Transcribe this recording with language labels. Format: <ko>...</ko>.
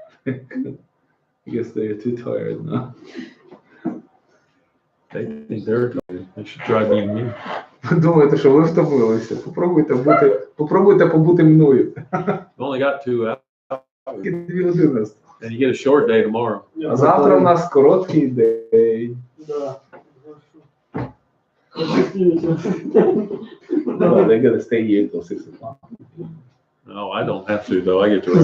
<en>I guess they are too tired now. They think they're tired. They should try being me.</en> <uk>Ви думаєте, що ви втомилися? Попробуйте побути мною.</uk> <en>You only got 2 hours.</en> <uk>2 години.</uk> <en>And you get a short day tomorrow.</en> <uk>А завтра у нас короткий день.</uk> <ru>Да.</ru> <en>No, they gotta stay here till 6 o'clock. No, I don't have to though. I get to rest.</en>